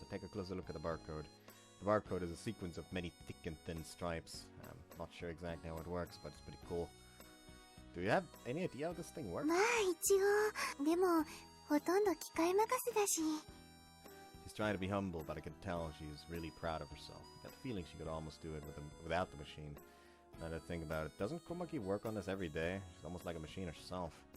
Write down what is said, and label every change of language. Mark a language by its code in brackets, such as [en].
[en] I take a closer look at the barcode. The barcode is a sequence of many thick and thin stripes. I'm not sure exactly how it works, but it's pretty cool. Do you have any idea how this thing works? [ja] まあ一応、でもほとんど機械任せだし。 [en] She's trying to be humble, but I can tell she's really proud of herself. I got the feeling she could almost do it without the machine. Now that I think about it, doesn't Komaki work on this every day? She's almost like a machine herself.